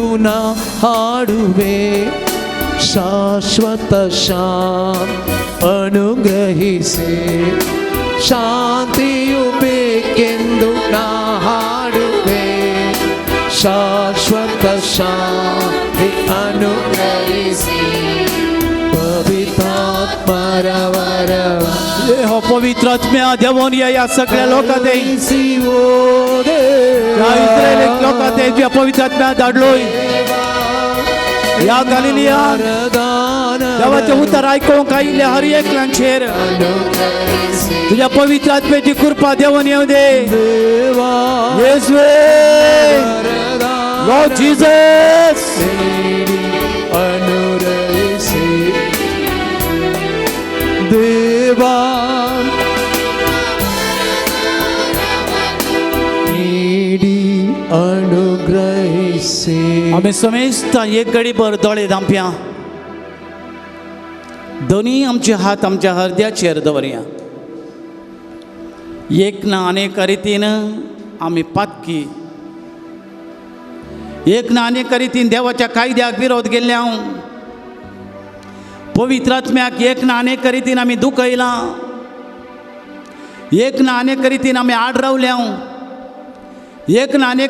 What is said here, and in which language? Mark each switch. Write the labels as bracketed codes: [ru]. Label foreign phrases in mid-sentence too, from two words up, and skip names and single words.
[kn] ನಾ ಹಾಡುವೆ ಶಾಶ್ವತ ಶಾಂತಿ ಅನುಗ್ರಹಿಸಿ ಶಾಂತಿಯು ಬೇಕೆಂದು ನಾ ಹಾಡುವೆ ಶಾಶ್ವತ ಶಾಂತಿ ಅನುಗ್ರಹಿಸಿ ಪವಿತ್ರಾತ್ಮರವರವ [kok] हो पवित्र आत्म्या देवून या सगळ्या लोकांत [kn] ಕರುಣಿಸಿವೋ [kok] या इस्रायली लोकांत तुझ्या पवित्र आत्म्या धाडलोय या गलिलियान देवाचे उतर ऐकूंक आयिल्ले हर एकल्यांचेर तुझ्या पवित्र आत्म्याची कृपा देवून येऊ दे येशुवे लॉर्ड जीसस [kn] ಅನುರೈಸಿ ದೇವಾ ನೀಡಿ ಅನುಗ್ರಹಿಸಿ [kok] आम्ही समेस्त एक घडीभर दोळे धांपया दोन्ही आमचे हात आमच्या हृदयाचेर दवरया एक ना अनेक रितीन आम्ही पातकी एक ना अनेक रितीन देवाच्या कायद्याक विरोध केल्ले हांव पवित्र आत्म्याक एक ना अनेक रितीन आम्ही दुखयलां एक ना अनेक रितीन आम्ही आड रावले हांव एक ना अनेक